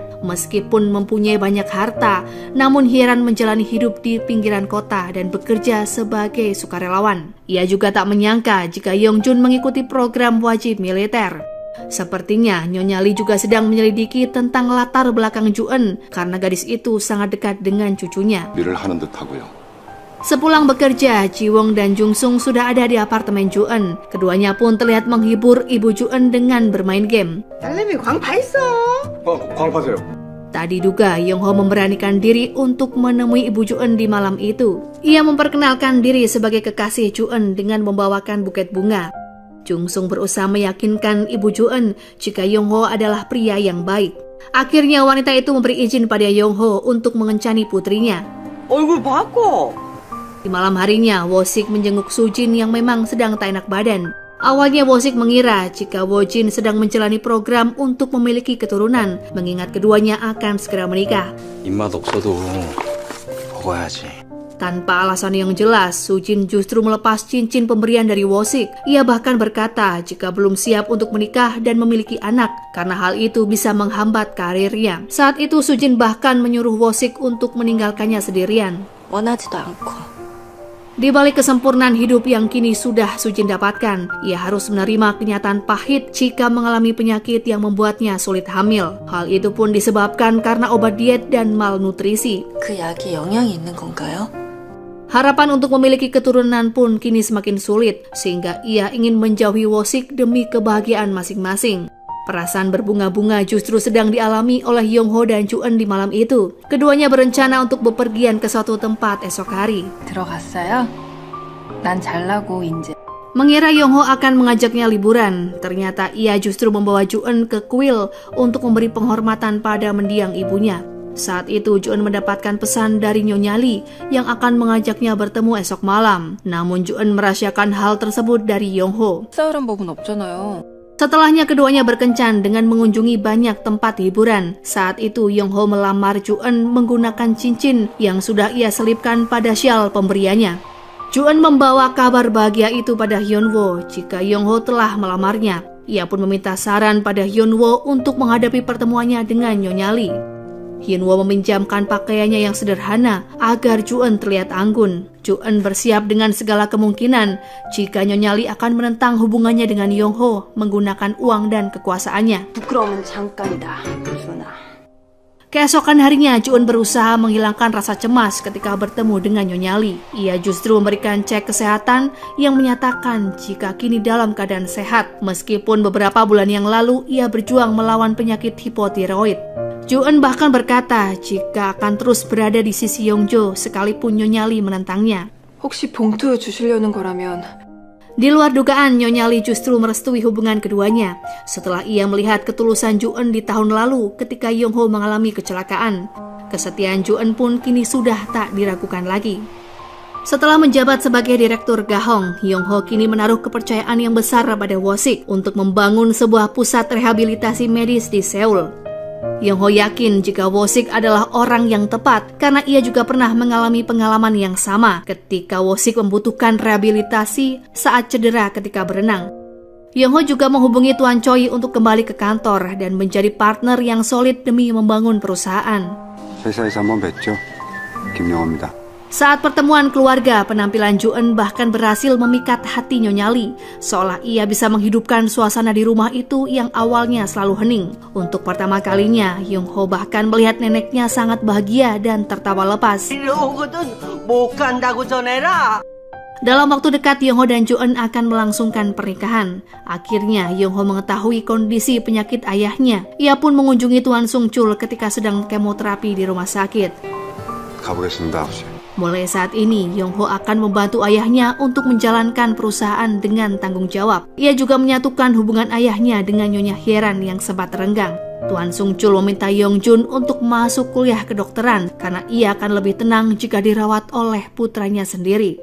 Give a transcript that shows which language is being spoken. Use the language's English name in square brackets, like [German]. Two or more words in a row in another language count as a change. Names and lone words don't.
[Indonesian] Meskipun mempunyai banyak harta, namun Hyeran menjalani hidup di pinggiran kota dan bekerja sebagai sukarelawan. Ia juga tak menyangka jika Yongjun mengikuti program wajib militer. Sepertinya Nyonya Lee juga sedang menyelidiki tentang latar belakang Ju-eun karena gadis itu sangat dekat dengan cucunya. [Korean] 일을 하는 듯하고요. [Indonesian] Sepulang bekerja, Ji-won dan Jung-sung sudah ada di apartemen Ju-eun. Keduanya pun terlihat menghibur ibu Ju-eun dengan bermain game. [Korean] 딸내미 광파했어. 광파세요. [Indonesian] Tadi juga Yongho memberanikan diri untuk menemui ibu Ju-eun di malam itu. Ia memperkenalkan diri sebagai kekasih Ju-eun dengan membawakan buket bunga. Jung-sung berusaha meyakinkan ibu Ju-eun jika Yongho adalah pria yang baik. Akhirnya wanita itu memberi izin pada Yongho untuk mengencani putrinya. [Korean] 얼굴 바꿔. [Indonesian] Di malam harinya, Woo-sik menjenguk Sujin yang memang sedang tak enak badan. Awalnya Woo-sik mengira jika Woo-jin sedang menjalani program untuk memiliki keturunan, mengingat keduanya akan segera menikah. [Korean] 입맛 없어도 먹어야지. [Indonesian] Tanpa alasan yang jelas, Sujin justru melepas cincin pemberian dari Woo-sik. Ia bahkan berkata jika belum siap untuk menikah dan memiliki anak, karena hal itu bisa menghambat karirnya. Saat itu Sujin bahkan menyuruh Woo-sik untuk meninggalkannya sendirian. [Korean] 원하지도 않고. [Indonesian] Di balik kesempurnaan hidup yang kini sudah Sujin dapatkan, ia harus menerima kenyataan pahit jika mengalami penyakit yang membuatnya sulit hamil. Hal itu pun disebabkan karena obat diet dan malnutrisi. [Korean] 그 약이 영향이 있는 건가요? [Indonesian] Harapan untuk memiliki keturunan pun kini semakin sulit, sehingga ia ingin menjauhi Woo-sik demi kebahagiaan masing-masing. Perasaan berbunga-bunga justru sedang dialami oleh Yongho dan Ju-eun di malam itu. Keduanya berencana untuk bepergian ke suatu tempat esok hari. [Korean] 들어갔어요? 난 잘나고 이제. [Indonesian] Mengira Yongho akan mengajaknya liburan, ternyata ia justru membawa Ju-eun ke kuil untuk memberi penghormatan pada mendiang ibunya. Saat itu Ju-eun mendapatkan pesan dari Nyonya Lee yang akan mengajaknya bertemu esok malam. Namun Ju-eun merahasiakan hal tersebut dari Yongho. [Korean] 싸우란 법은 없잖아요. [Indonesian] Setelahnya keduanya berkencan dengan mengunjungi banyak tempat hiburan. Saat itu Yongho melamar Ju-eun menggunakan cincin yang sudah ia selipkan pada syal pemberiannya. Ju-eun membawa kabar bahagia itu pada Hyunwoo jika Yongho telah melamarnya. Ia pun meminta saran pada Hyunwoo untuk menghadapi pertemuannya dengan Nyonya Lee. Hyunwoo meminjamkan pakaiannya yang sederhana agar Ju-eun terlihat anggun. Ju-eun bersiap dengan segala kemungkinan jika Nyonya Lee akan menentang hubungannya dengan Yong-ho menggunakan uang dan kekuasaannya. [Korean] 부끄러움은 잠깐이다, 준아. [Indonesian] Keesokan harinya, Ju-eun berusaha menghilangkan rasa cemas ketika bertemu dengan Nyonya Lee. Ia justru memberikan cek kesehatan yang menyatakan jika kini dalam keadaan sehat, meskipun beberapa bulan yang lalu ia berjuang melawan penyakit hipotiroid. Ju-eun bahkan berkata jika akan terus berada di sisi Yongjo sekalipun Nyonya Lee menentangnya. [Korean] 혹시 봉투 주시려는 거라면 [Indonesian] Di luar dugaan, Nyonya Lee justru merestui hubungan keduanya setelah ia melihat ketulusan Ju-eun di tahun lalu ketika Yong-ho mengalami kecelakaan. Kesetiaan Ju-eun pun kini sudah tak diragukan lagi. Setelah menjabat sebagai direktur Gahong, Yong-ho kini menaruh kepercayaan yang besar pada Woo-sik untuk membangun sebuah pusat rehabilitasi medis di Seoul. Yong-ho yakin jika Woo-sik adalah orang yang tepat karena ia juga pernah mengalami pengalaman yang sama ketika Woo-sik membutuhkan rehabilitasi saat cedera ketika berenang. Yong-ho juga menghubungi Tuan Choi untuk kembali ke kantor dan menjadi partner yang solid demi membangun perusahaan. [Korean] 회사에서 한번 뵀죠. 김영호입니다. [Indonesian] Saat pertemuan keluarga, penampilan Ju-eun bahkan berhasil memikat hati Nyonya Lee, seolah ia bisa menghidupkan suasana di rumah itu yang awalnya selalu hening. Untuk pertama kalinya, Yong-ho bahkan melihat neneknya sangat bahagia dan tertawa lepas. Dalam waktu dekat, Yong-ho dan Ju-eun akan melangsungkan pernikahan. Akhirnya, Yong-ho mengetahui kondisi penyakit ayahnya. Ia pun mengunjungi Tuan Sung-chul ketika sedang kemoterapi di rumah sakit. [Korean] 가보겠습니다, 아버지. [Indonesian] Mulai saat ini, Yong-ho akan membantu ayahnya untuk menjalankan perusahaan dengan tanggung jawab. Ia juga menyatukan hubungan ayahnya dengan Nyonya Hyeran yang sempat renggang. Tuan Sung-chul meminta Yong-jun untuk masuk kuliah kedokteran karena ia akan lebih tenang jika dirawat oleh putranya sendiri.